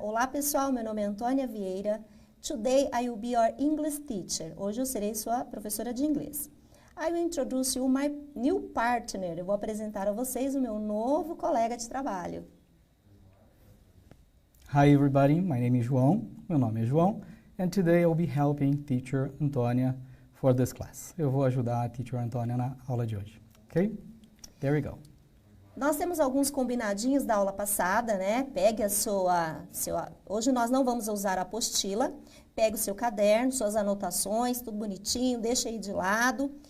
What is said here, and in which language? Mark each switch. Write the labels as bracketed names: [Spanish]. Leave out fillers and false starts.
[Portuguese] Olá pessoal, meu nome é Antônia Vieira. [English] Today I will be your English teacher. [Portuguese] Hoje eu serei sua professora de inglês. [English] I will introduce you my new partner. [Portuguese] Eu vou apresentar a vocês o meu novo colega de trabalho. [English] Hi everybody, my name is João. [Portuguese] Meu nome é João. [English] And today I'll be helping teacher Antônia for this class. [Portuguese] Eu vou ajudar a teacher Antônia na aula de hoje. [English] Ok? There we go. [Portuguese] Nós temos alguns combinadinhos da aula passada, né? Pegue a sua... Hoje nós não vamos usar a apostila. Pegue o seu caderno, suas anotações, tudo bonitinho, deixa aí de lado.